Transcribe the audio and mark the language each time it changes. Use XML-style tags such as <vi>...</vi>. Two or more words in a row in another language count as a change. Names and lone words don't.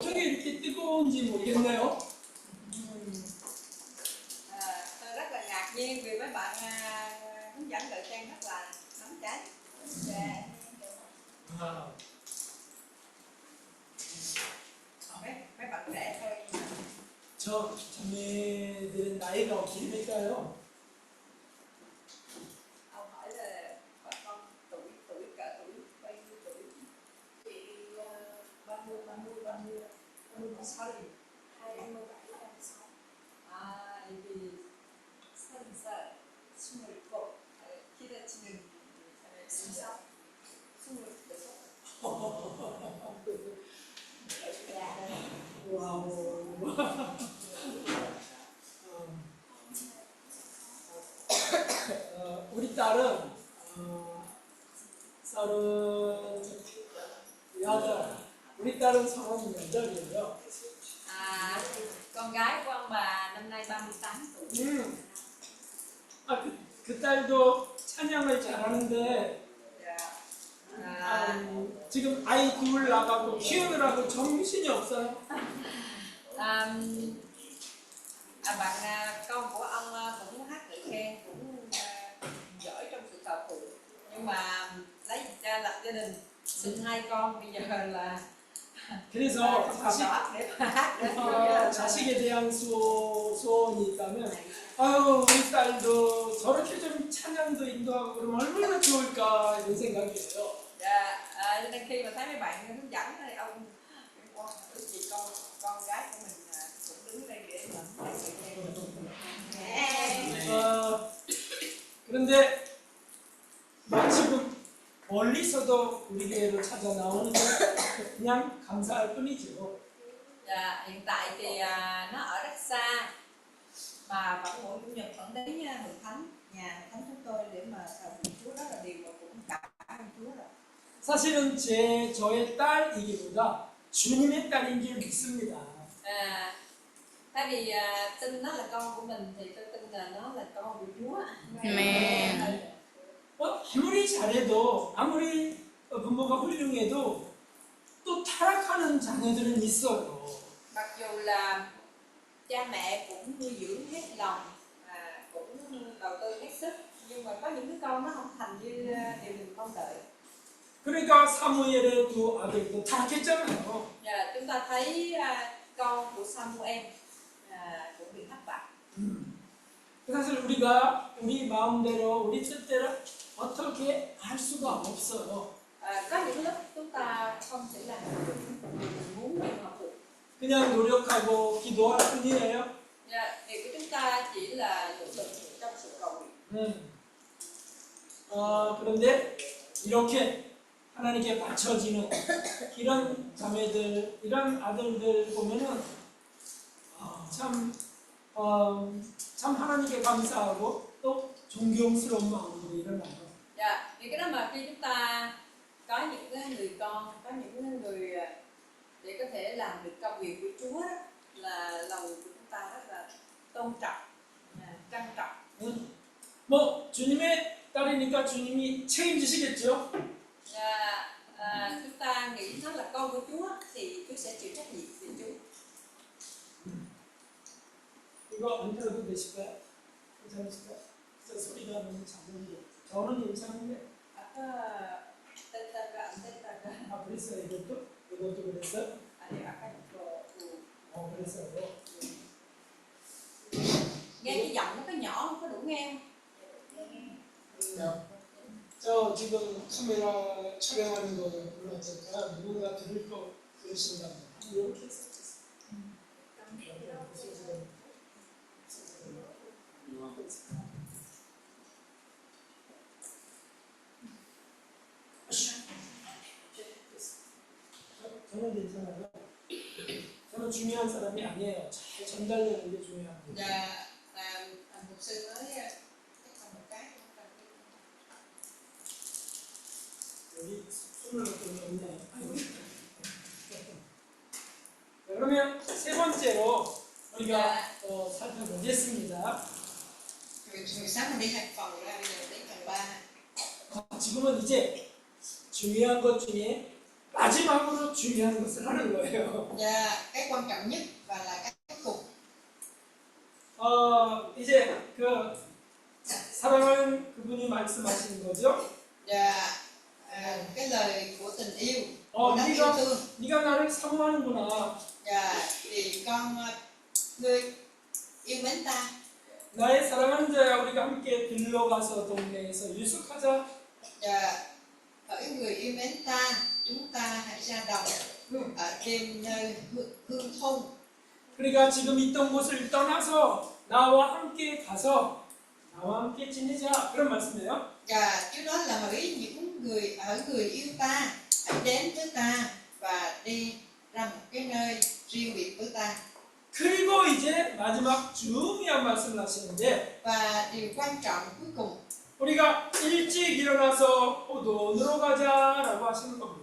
<ko>어떻게 이렇게 뜨거운지 모르겠네요.</ko> <vi>Tôi rất là ngạc nhiên vì mấy bạn hướng dẫn thời trang rất là nóng cháy. mấy bạn trẻ thôi.</vi> <ko>저 자매들은 나이가 어떻게 될까요?</ko> <vi>Ông hỏi là bà con tuổi cỡ tuổi bao nhiêu tuổi? Chị 30, 26, 27, 26.</vi> <ko>아, 여기 30살, 27. 키를 치는 26. 26. 와우. 우리 딸은 38, 우리 딸은 38이에요.</ko> <vi>À, con gái của ông bà năm nay 38 tuổi.</vi> <ko>그 딸도 찬양을 잘하는데 지금 아이 둘 나가고 키우느라고 정신이 없어요.</ko> <vi>Con của ông cũng hát ngợi khen, cũng giỏi trong sự thờ phượng, nhưng mà lấy ra lập gia đình sinh 2 con, bây giờ là</vi> <ko>그래서</ko> <vi>để</vi> <ko>자식에 대한 소원이 있다면 아유 우리 딸도 저렇게 좀 찬양도 인도하고 그러면 얼마나 좋을까 이런 생각이에요.</ko> <vi>Cho nên khi mà thấy mấy bạn hướng dẫn thì ông ước gì con gái của mình cũng đứng đây để mà</vi> <ko>그런데 지금 멀리서도 우리 교회로 찾아 나오는데 그냥 감사할 뿐이죠.</ko> <vi>hiện tại thì nó ở rất xa mà vẫn mỗi chủ nhật vẫn đến hội thánh, nhà hội thánh chúng tôi để mà thờ phượng Chúa, đó là điều mà cũng cảm ơn Chúa rồi.</vi> <ko>사실은 저의 딸이기보다 주님의 딸인 줄 믿습니다.</ko> <vi>Thay vì tin nó là con của mình thì tôi tin là nó là con của Chúa. Amen.</vi> <ko>아무리 잘해도 아무리 부모가 훌륭해도 또 타락하는 자녀들은 있어요.</ko> <vi>Mặc dù là cha mẹ cũng nuôi dưỡng hết lòng, cũng đầu tư hết sức, nhưng mà có những đứa con nó không thành như điều mình mong đợi.</vi> <ko>그러니까 사무엘의 두 아들도 타락했잖아요.</ko> <vi>Chúng ta thấy con của Samuel cũng bị thất bại.</vi> <ko>사실 우리가 우리 마음대로 우리 뜻대로 어떻게 할 수가 없어요.</ko> <vi>Có những lúc chúng ta không thể làm được mình muốn nhưng mà được.</vi> <ko>그냥 노력하고 기도할 뿐이에요.</ko> <vi>Việc của chúng ta chỉ là nỗ lực trong sự cầu nguyện.</vi> <ko>그런데 이렇게 하나님께 바쳐지는 이런 자매들, 이런 아들들 보면은 참 하나님께 감사하고 또 존경스러운 마음으로 일어나요.</ko> <vi>Thì cái đó mà khi chúng ta có những người con, có những người để có thể làm được công việc của Chúa đó, là lòng của chúng ta rất là tôn trọng, trân trọng.</vi> <ko>뭐 주님의 딸이니까 주님이 책임지시겠죠?</ko> <vi>Chúng ta nghĩ nó là con của Chúa thì Chúa sẽ chịu trách nhiệm về chúng.</vi> <ko>이거 안 들어도 되실까요? 괜찮으실까요? 소리가 너무 작은데 저는 괜찮은데 그랬어요. 이것도 그랬어요? 아니 아까 이거 그랬어요.</ko> <vi>nghe cái giọng nó có nhỏ không có đủ nghe không?</vi> <ko>저 지금 카메라 촬영하는 거 올라왔으니까 누군가 들을 거 그러신다면 이렇게 저는 괜찮아요. 저는 중요한 사람이 아니에요. 잘 전달되는 게 중요합니다.</ko> <vi>Mục sư nói chắc là một cái</vi> <ko>여기 손을 놓고 없네. 그러면 세 번째로 우리가 살펴보겠습니다.</ko> <vi>Hồi sáng mình đi 2 phần ra, bây giờ đến phần 3.</vi> <ko>지금은 이제 중요한 것 중에 마지막으로 중요한 것을 하는 거예요.</ko> <vi>Và cái quan trọng nhất và là cái cuối cùng.</vi> <ko>이제 그 사랑하는 그분이 말씀하시는 거죠.</ko> <vi>Và cái lời của tình yêu, của đấng yêu thương.</vi> <ko>네가 나를 사모하는구나.</ko> <vi>Và vì con ngươi yêu mến ta.</vi> <ko>나의 사랑하는 자야, 우리가 함께 들러가서 동네에서 유숙하자.</ko> <vi>Và hỡi người yêu mến ta, chúng ta hãy ra đồng ở trên nơi hương thôn.</vi> <ko>그러니까 지금 있던 곳을 떠나서 나와 함께 가서 나와 함께 지내자, 그런 말씀이에요.</ko> <vi>Và Chúa nói là hỡi những người yêu ta, hãy đến với ta và đi ra một cái nơi riêng biệt với ta.</vi> <ko>그리고 이제 마지막 중요한 말씀을 하시는데,</ko> <vi>Và điều quan trọng cuối cùng,</vi> <ko>우리가 일찍 일어나서 포도원으로 가자라고 하시는 겁니다.</ko>